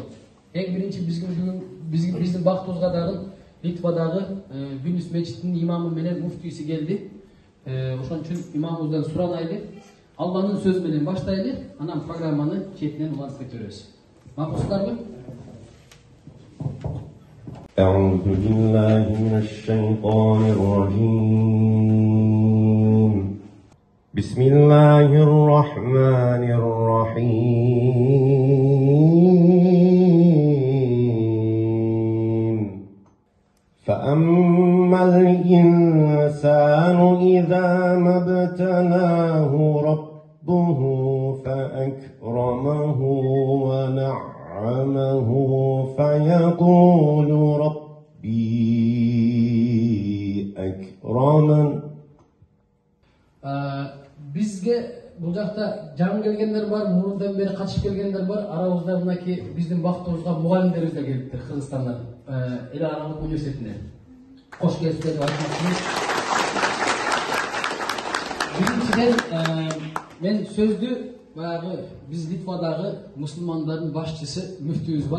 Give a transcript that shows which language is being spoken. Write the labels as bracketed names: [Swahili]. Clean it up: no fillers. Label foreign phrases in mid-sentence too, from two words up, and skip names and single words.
[Kyrgyz] Эң биринчи биздин бактыбызга дагы Литвадагы Вильнюс мечитинин имамы менен муфтийси келди. Ошон үчүн имамыбыздан суранайлы, Алланын сөзү менен баштайлы, анан программаны четинен улантып кетебиз. Макулсуздарбы? [Arabic] أعوذ بالله من الشيطان الرجيم بسم الله الرحمن الرحيم فأما الإنسان إذا ما ابتلاه ربه فأكرمه ونعمه فيقول ربي أكرمن. [Kyrgyz] Бизге бул жакта жаңы келгендер бар, мурундан бери катышып келгендер бар. Арабызда мынакей биздин бактыбызга мугалимдерибиз да келиптир Кыргызстандан, Эл Аралык университетинен. Кош келипсиздер деп айтмакчымын. Биринчиден мен сөздү баягы биз Литвадагы мусулмандардын башчысы мүфтүбүз бар.